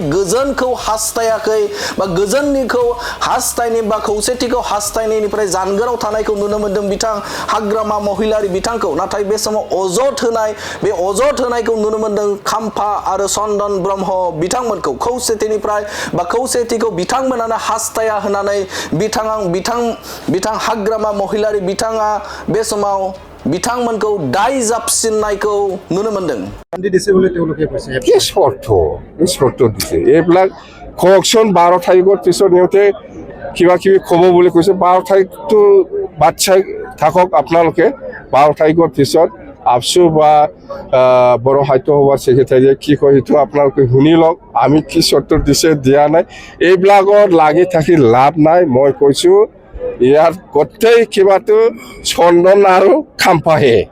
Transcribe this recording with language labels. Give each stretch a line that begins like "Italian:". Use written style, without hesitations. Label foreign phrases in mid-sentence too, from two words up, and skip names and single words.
Bodo: गोजोनखौ हास्थायाखै बा गोजोननिखौ हास्थायनि बा खौसेथिखौ हास्थायनायनिफ्राय जानगाराव थानायखौ नुनो मोनदों बिथां हाग्रामा महिलारि बिथांखौ नाथाय बे समाव अजद होनायखौ नुनो मोनदों खाम्फा आरो चन्दन ब्रह्म बिथांमोनखौ खौसेथिनिफ्राय बा खौसेथिखौ बिथांमोनानो हास्थाया होननानै बिथां हाग्रामा महिलारि बिथाङा बे समाव बिथांमोनखौ दाय जाबसिननायखौ नुनो मोनदों
Assamese: কি শর্ত দিছে এইবিলাক কওকচোন 12 তাৰিখৰ পিছত নিওঁতে কিবা কিবি ক'ব বুলি কৈছে 12 তাৰিখটো বাচ্চাই থাকক আপোনালোকে 12 তাৰিখৰ পিছত আপসু বা বড় সাহিত্য সভাৰ সেক্ৰেটাৰীয়ে কি কয় সেইটো আপোনালোকে শুনি লওক আমি কি শর্ত দিছে দিয়া নাই এইবিলাকত লাগি থাকি লাভ নাই মই কৈছো ইয়াৰ গোটেই কিবাটো চন্দন আৰু খাম্পাহে